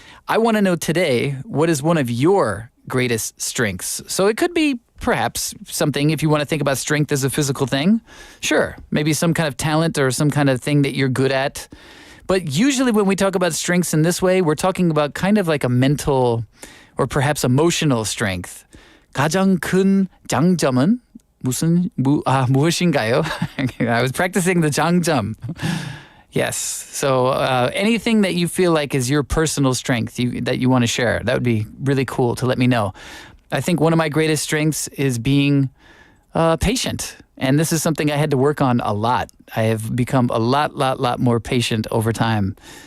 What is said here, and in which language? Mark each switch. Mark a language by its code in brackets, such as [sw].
[en] I want to know today, what is one of your greatest strengths? So it could be perhaps something, if you want to think about strength as a physical thing, sure, maybe some kind of talent or some kind of thing that you're good at. But usually when we talk about strengths in this way, we're talking about kind of like a mental or perhaps emotional strength. [ko] 가장 큰 장점은 무엇인가요? [en] I was practicing the 장점. Yes. So anything that you feel like is your personal strength that you want to share, that would be really cool to let me know. I think one of my greatest strengths is being patient. And this is something I had to work on a lot. I have become a lot more patient over time.